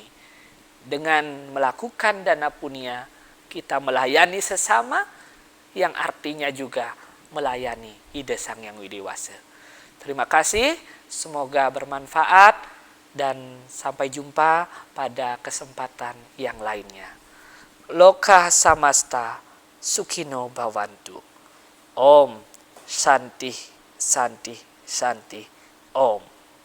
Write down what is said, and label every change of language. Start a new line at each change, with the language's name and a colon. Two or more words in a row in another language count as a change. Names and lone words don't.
Indonesian: Dengan melakukan dana punya, kita melayani sesama, yang artinya juga melayani Ide Sang Hyang Widi-Wasa. Terima kasih, semoga bermanfaat, dan sampai jumpa pada kesempatan yang lainnya.
Sanskrit: Loka samasta sukino bhavantu. Om Santi Santi Santi Om.